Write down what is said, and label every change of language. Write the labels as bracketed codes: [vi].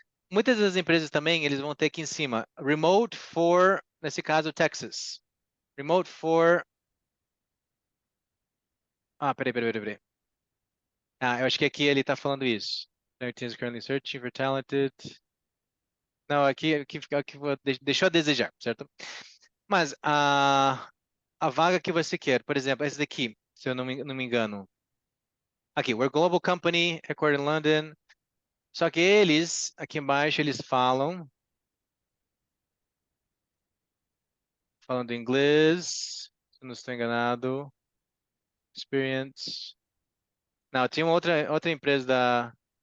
[pt] Muitas das empresas também, eles vão ter aqui em cima, [en] remote for, [pt] nesse caso, Texas. [en] Remote for, [pt] peraí. Eu acho que aqui ele está falando isso. [en] Their team is currently searching for talented. [pt] Não, deixou a desejar, certo? Mas a vaga que você quer, por exemplo, essa daqui, se eu não me engano. Aqui, [en] we're a global company, headquartered in London. [pt] Só que eles, aqui embaixo, eles falando inglês, se eu não estou enganado. Experience. Não, tinha uma outra empresa da.